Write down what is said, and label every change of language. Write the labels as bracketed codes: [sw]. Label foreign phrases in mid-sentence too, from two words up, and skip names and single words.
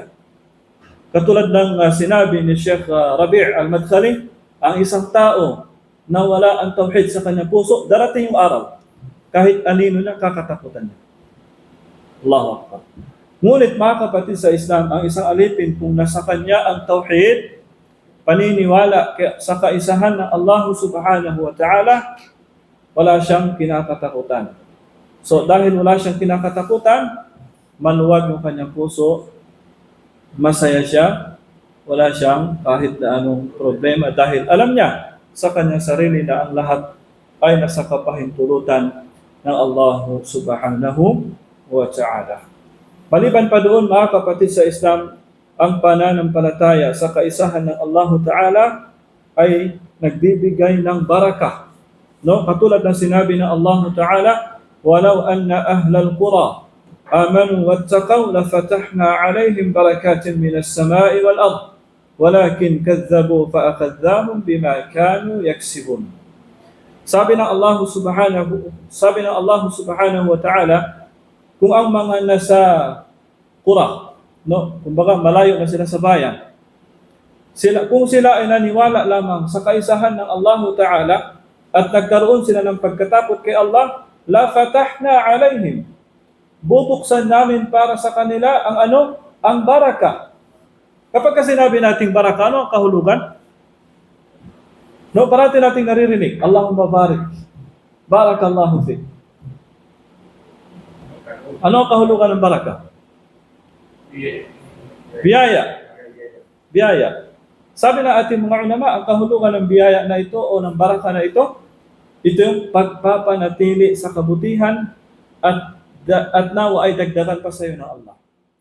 [tl] Katulad ng sinabi ni Sheikh Rabi' al-Madkhali, ang isang tao na wala ang tauhid sa kanyang puso, darating yung araw, kahit anino na kakatakutan niya. [ar] الله أكبر. [tl] Ngunit mga kapatid sa Islam, ang isang alipin kung nasa kanya ang tauhid, paniniwala sa kaisahan ng Allah [ar] سبحانه وتعالى, [tl] wala siyang kinakatakutan. So dahil wala siyang kinakatakutan, maluwag yung kanyang puso, masaya siya, wala siyang kahit na anong problema dahil alam niya sa kanyang sarili na ang lahat ay nasa kapahintulutan ng Allah [ar] سبحانه وتعالى. [tl] Maliban pa doon mga kapatid sa Islam, ang pananampalataya sa kaisahan ng Allah Ta'ala ay nagbibigay ng barakah. No? Katulad ng sinabi ng Allah Ta'ala, [ar] "ولو أن أهل القرى آمنوا واتقوا لفتحنا عليهم بركات من السماء والأرض ولكن كذبوا فأخذهم بما كانوا يكسبون." [tl] Sabi ng Allah [ar] سبحانه وتعالى, [tl] kung ang mga nasa qura, no, kumbaga malayo na sila sa bayan, kung sila ay naniwala lamang sa kaisahan ng Allah Ta'ala at nagkaroon sila ng pagkatapot kay Allah, [ar] لفتحنا عليهم, [tl] bubuksan namin para sa kanila ang baraka. Kapag sinabi nating baraka, ano ang kahulugan? No, parati nating naririnig, [ar] اللهم بارك، بارك الله في. [tl] Ano ang kahulugan ng baraka? Biyaya. Biyaya. Sabi ng ating mga ulama, ang kahulugan ng biyaya na ito o ng baraka na ito yung pagpapanatili sa kabutihan at nawa ay dagdagan pa sa iyo ng Allah.